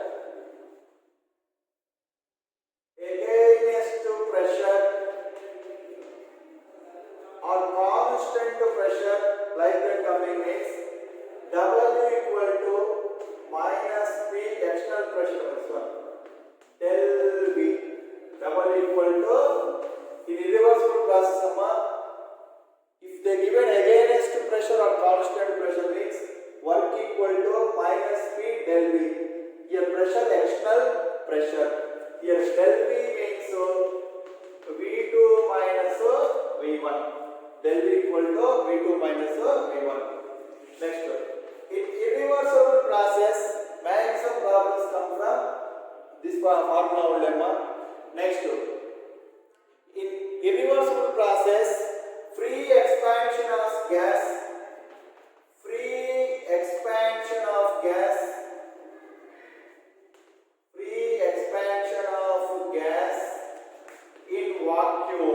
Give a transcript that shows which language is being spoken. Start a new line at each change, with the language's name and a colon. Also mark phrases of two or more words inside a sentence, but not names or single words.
English: Against pressure or constant pressure, like that coming means W equal to minus P external pressure this one del V. W equal to in irreversible process if they given against pressure or constant pressure means work equal to minus P del V. Here pressure external pressure. Here del V means V2 minus V1. Del V equal to V2 minus V1. Next one. In irreversible process, maximum problems come from this formula only. Next one. In irreversible process, free expansion of gas, free expansion of gas, free expansion of gas in vacuum.